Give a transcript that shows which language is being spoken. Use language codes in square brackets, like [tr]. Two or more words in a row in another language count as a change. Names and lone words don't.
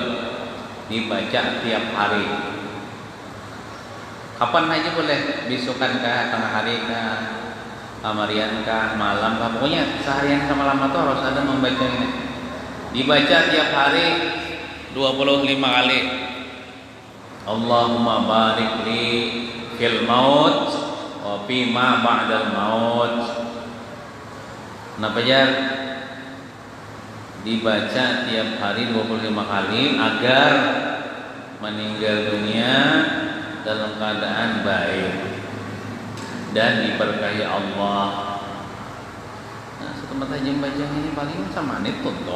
[bjn] Dibaca tiap hari. Kapan aja boleh? Besokan kah, tengah hari kah, kamarian kah, malam kah? Pokoknya seharian sama malam itu harus ada membaca ini. Dibaca tiap hari 25 kali. [ar] اللهم بارك لي في الموت وفي ما بعد الموت. [bjn] Napa jar? Dibaca tiap hari 25 kali agar meninggal dunia dalam keadaan baik dan diberkahi Allah. Nah, setelah tajam baca ini paling sama menit dong.